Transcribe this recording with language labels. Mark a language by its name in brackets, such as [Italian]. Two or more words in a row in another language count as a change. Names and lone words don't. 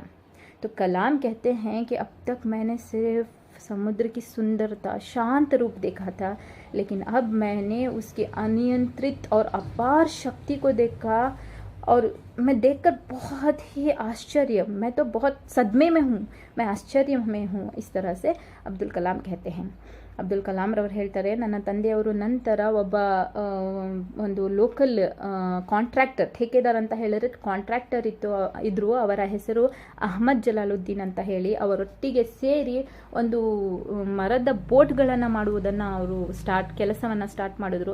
[Hindi] तो कलाम कहते हैं कि अब तक मैंने सिर्फ समुद्र की सुंदरता, शांत रूप देखा था, लेकिन अब मैंने उसकी अनियंत्रित और अपार शक्ति को देखा और मैं देखकर बहुत ही आश्चर्य, मैं तो बहुत सदमे में हूँ, मैं आश्चर्य में हूँ। इस तरह से अब्दुल कलाम कहते हैं। [Kannada] ಅಬ್ದುಲ್ ಕಲಾಂ ರವರು ಹೇಳ್ತಾರೆ, ನನ್ನ ತಂದೆಯವರು ನಂತರ ಒಬ್ಬ ಒಂದು [English] local contractor, [Kannada] ठेकेदार ಅಂತ ಹೇಳಿದ್ರೆ ಕಾಂಟ್ರಾಕ್ಟರ್ ಇದ್ರು, ಅವರ ಹೆಸರು ಅಹ್ಮದ್ ಜಲಾಲುದ್ದೀನ್ ಅಂತ ಹೇಳಿ, ಅವರೊಟ್ಟಿಗೆ ಸೇರಿ ಒಂದು ಮರದ ಬೋಟ್ಗಳನ್ನು ಮಾಡುವುದನ್ನು ಅವರು ಕೆಲಸವನ್ನು ಸ್ಟಾರ್ಟ್ ಮಾಡಿದ್ರು.